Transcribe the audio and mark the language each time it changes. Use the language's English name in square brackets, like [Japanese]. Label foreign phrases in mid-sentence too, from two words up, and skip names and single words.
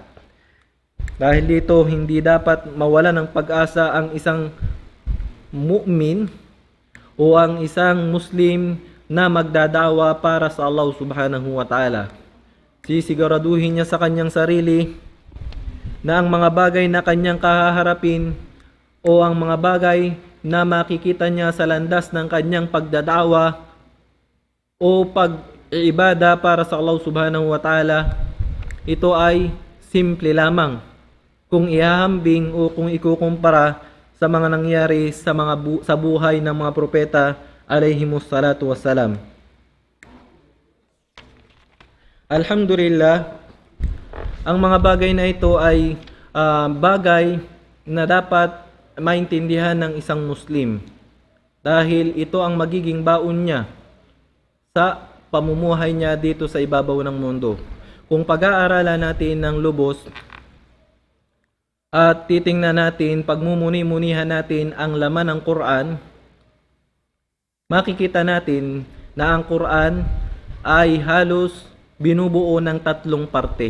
[Filipino] Dahil dito, hindi dapat mawala ng pag-asa ang isang mu'min o ang isang Muslim na magdadawa para sa Allah [Arabic] سبحانه وتعالى. [Filipino] Sisiguraduhin niya sa kanyang sarili na ang mga bagay na kanyang kahaharapin o ang mga bagay na makikita niya sa landas ng kanyang pagdadawa o pag-iibada para sa Allah [Arabic] سبحانه وتعالى, [Filipino] ito ay simple lamang kung ihahambing o kung ikukumpara sa mga nangyari sa buhay ng mga propeta [Arabic] عليهم الصلاة والسلام. [Filipino] Alhamdulillah, ang mga bagay na ito ay bagay na dapat maintindihan ng isang Muslim dahil ito ang magiging baon niya sa pamumuhay niya dito sa ibabaw ng mundo. Kung pag-aaralan natin ng lubos at titingnan natin, pagmumuni-munihan natin ang laman ng Quran, makikita natin na ang Quran ay halos binubuo ng tatlong parte.